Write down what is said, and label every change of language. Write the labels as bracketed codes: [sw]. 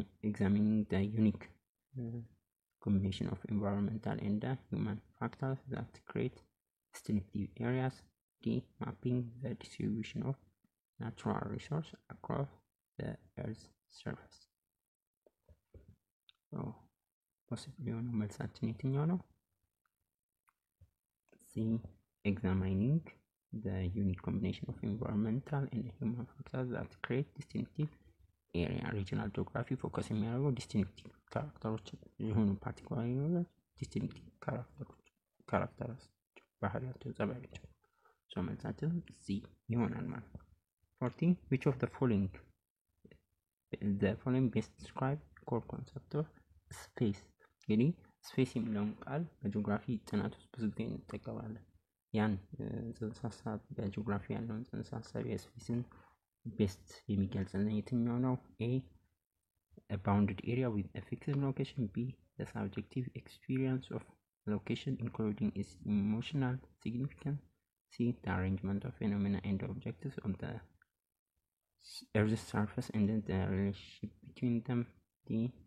[en] examining the unique combination of environmental and human factors that create distinctive areas. D. mapping the distribution of natural resources across the Earth's surface. So, possibly [am] የሆነው መልሳችን የትኛው ነው? [en] C. examining the unique combination of environmental and human factors that create distinctive area. regional geography focus የሚያደርገው distinctive characters የሆኑ particular distinctive characters [am] ባህሪያቸው ጸባያቸው [en] so [am] መልሳችን C ይሆናል ማለት ነው። [en] 40. which of the following best describe core concept of space? [am] እንግዲህ ስፔስ የሚለውን ቃል በጂኦግራፊ ጥናት ውስጥ ብዙ ጊዜ እንጠቀማለን። ያን ጽንሰ ሐሳብ በጂኦግራፊ ያለውን ጽንሰ ሐሳብ የስፔስን ቤስት የሚገልጽልን የትኛው ነው? [en] A. a bounded area with a fixed location. B. the subjective experience of location including its emotional significance. C. the arrangement of phenomena and objects on the Earth's surface and the relationship between them. D.